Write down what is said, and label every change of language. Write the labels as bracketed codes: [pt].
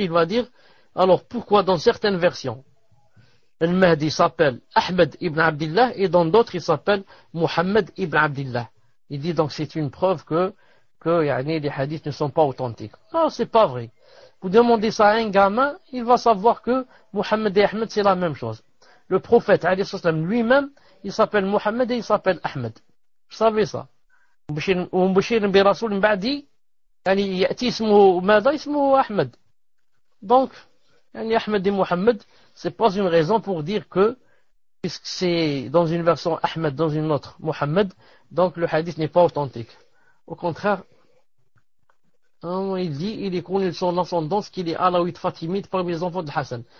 [fr] Il va dire, alors pourquoi dans certaines versions, le Mahdi s'appelle Ahmed ibn Abdullah et dans d'autres il s'appelle Muhammad ibn Abdullah. Il dit donc c'est une preuve que les hadiths ne sont pas authentiques. Non, c'est pas vrai. Vous demandez ça à un gamin, il va savoir que Muhammad et Ahmed c'est la même chose. Le prophète lui-même, il s'appelle Muhammad et il s'appelle Ahmed. Vous savez ça. [ar] ومبشر برسول من بعدي يعني يأتي اسمه ماذا اسمه أحمد. [fr] Donc Ahmed et Muhammad, c'est pas une raison pour dire que puisque c'est dans une version Ahmed, dans une autre Muhammad, donc le hadith n'est pas authentique. Au contraire, il dit, il est connu de son ascendance qu'il est alawite fatimide parmi les enfants de Hassan.